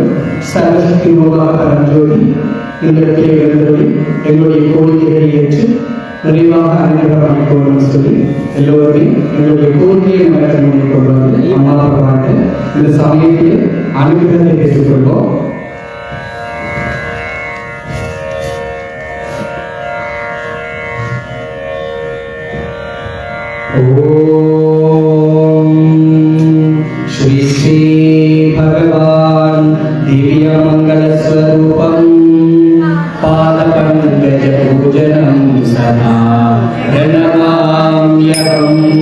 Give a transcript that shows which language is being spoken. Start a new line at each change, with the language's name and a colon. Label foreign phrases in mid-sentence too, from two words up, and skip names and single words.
Tamil: சர்வசக்தி ரூபாக பரஞ்சோதி எங்களுக்கு எழுந்தபடி எங்களுடைய கோரிக்கைகளை ஏற்று நிறைவாக அனுகிரகம் கொள்ளும் சொல்லி எல்லோருடையும் எங்களுடைய கோரிக்கையை மனக்கண்மொழி கொள்வது அம்மா பகவான் இந்த சமயத்தில் அனுகிரகத்தை பெற்றுக்கொள்வோம்.
Sanskrit: ओम श्री श्री भगवान दिव्य मंगल स्वरूपम पाद पंकज पूजनम सदा प्रणमाम्यहम्।